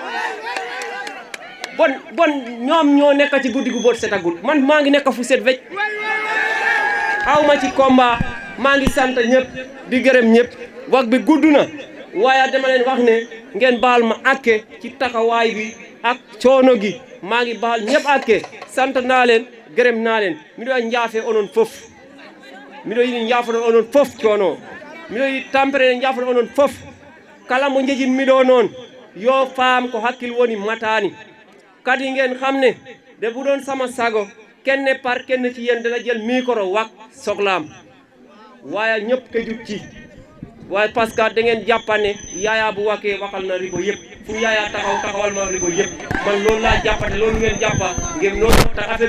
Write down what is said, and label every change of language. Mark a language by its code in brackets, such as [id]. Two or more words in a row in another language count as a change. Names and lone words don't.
[wo] bon ñoom ñoo nekk ci guddi gu boot setagul man maa ngi nekk fu set wecc awma ci combat maa ngi sant ñëpp di gërëm ñëpp wax bi gudd na waaye dama leen wax ne ngeen baal ma àkke ci taxawaay bi ak coono gi maa ngi baal ñëpp àkke sant naa leen gërëm naa leen [ff] miɗo njaafe onon fof miɗo yiɗi njaafoɗon onon fof coono miɗo yi tampere jafre onon fof kala mo jejin miɗo noon yo faam ko hakkil woni matani kadi [wo] ngeen xam ne de bu doon sama sago kenn par kenn ci yéen dana jël micro wax soxlaam waaye ñëpp ke jug ci waaye [fr] parce que [wo] da ngeen jàppane Yaya bu waxee waxal na Ribo yëpp fu Yaya taxawal ma Ribo yëpp man loolu laa jàppate loolu ngeen jàppa ngeen noonu tax affaire